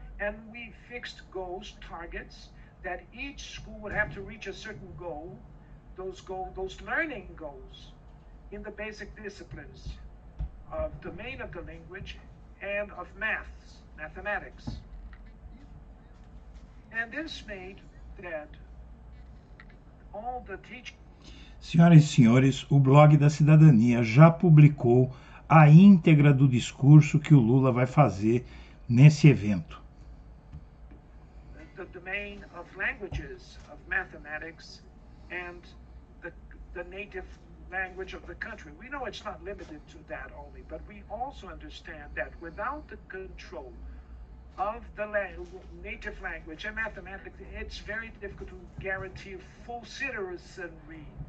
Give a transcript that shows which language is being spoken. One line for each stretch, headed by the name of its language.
English: And we fixed goals, targets, that each school would have to reach a certain goal, those learning goals in the basic disciplines of domain of the language and of mathematics. And this made that all the teachers.
Portuguese: Senhoras e senhores, o blog da Cidadania já publicou a íntegra do discurso que o Lula vai fazer nesse evento.
English: The domain of languages, of mathematics, and the native language of the country. We know it's not limited to that only, but we also understand that without the control of the native language and mathematics, it's very difficult to guarantee full citizenry.